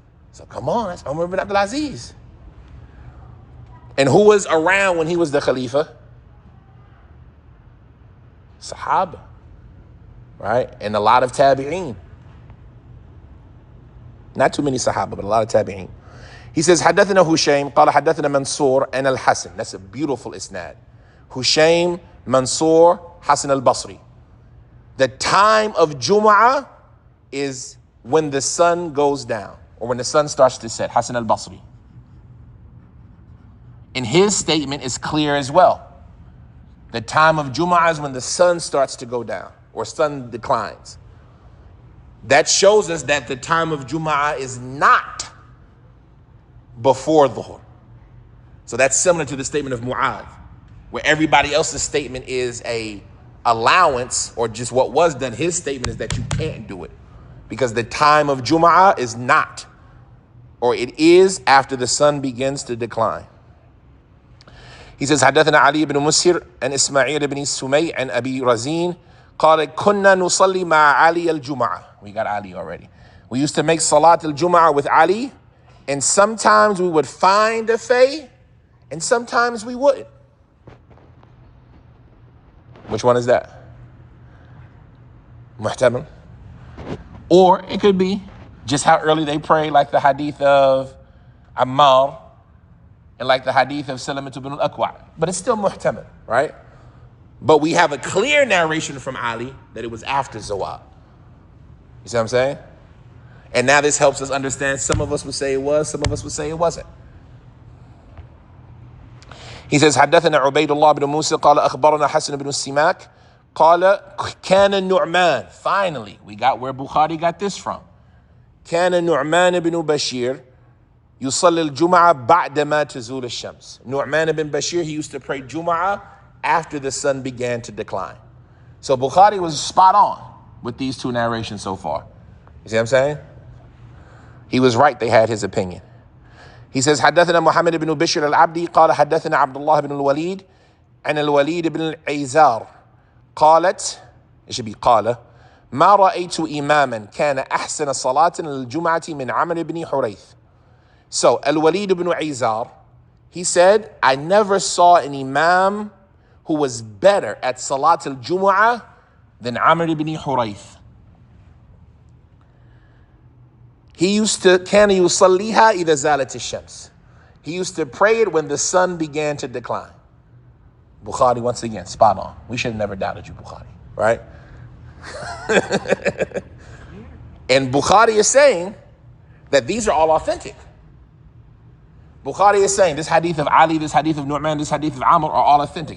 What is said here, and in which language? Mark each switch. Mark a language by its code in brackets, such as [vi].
[en] So come on, that's Umar ibn Abdul Aziz. And who was around when he was the Khalifa? Sahaba, right? And a lot of Tabi'een. Not too many Sahaba, but a lot of Tabi'een. He says, [ar] حدثنا هشيم قال حدثنا منصور [en] and [ar] al-Hasan. [en] That's a beautiful isnad. Hushaym, Mansour, Hasan al-Basri. The time of Jum'ah is when the sun goes down, or when the sun starts to set. Hasan al-Basri. And his statement is clear as well. The time of Jum'ah is when the sun starts to go down, or sun declines. That shows us that the time of Jum'ah is not before Dhuhr. So that's similar to the statement of Mu'adh, where everybody else's statement is a allowance, or just what was done. His statement is that you can't do it, because the time of Jum'ah is not, or it is after the sun begins to decline. He says, [ar] حدثنا علي بن مسهر عن إسماعيل بن سمي عن أبي رزين قال كنا نصلي مع علي الجمعة. [en] We got Ali already. We used to make Salat al-Jum'ah with Ali, and sometimes we would find a fay, and sometimes we wouldn't. Which one is that? Muhtamal. Or it could be just how early they pray, like the hadith of Ammar, and like the hadith of Salamat ibn al-Aqwa. But it's still muhtamal, right? But we have a clear narration from Ali that it was after Zawal. You see what I'm saying? And now this helps us understand. Some of us would say it was, some of us would say it wasn't. He says, [ar] حدثنا عبيد الله بن موسى قال أخبرنا حسن بن السماك قال كان النعمان. [en] Finally, we got where Bukhari got this from. [ar] كان النعمان بن بشير يصلي الجمعة بعدما تزول الشمس. [en] Nu'man ibn Bashir, he used to pray Jum'ah after the sun began to decline. So Bukhari was spot on with these two narrations so far. You see what I'm saying? He was right, they had his opinion. He says, [ar] حدثنا محمد بن بشر العبدي قال حدثنا عبد الله بن الوليد عن الوليد بن العيزار قالت, [en] it should be [ar] قال ما رأيت إماما كان أحسن صلاة للجمعة من عمرو بن حريث. [en] So Al-Walid ibn Izar, he said, I never saw an imam who was better at Salat al-Jumu'ah than Amr ibn Hurayth. He used to, [ar] كان يصليها إذا زالت الشمس. [en] He used to pray it when the sun began to decline. Bukhari, once again, spot on. We should have never doubted you, Bukhari, right? And Bukhari is saying that these are all authentic. Bukhari is saying this hadith of Ali, this hadith of Nu'man, this hadith of Amr are all authentic.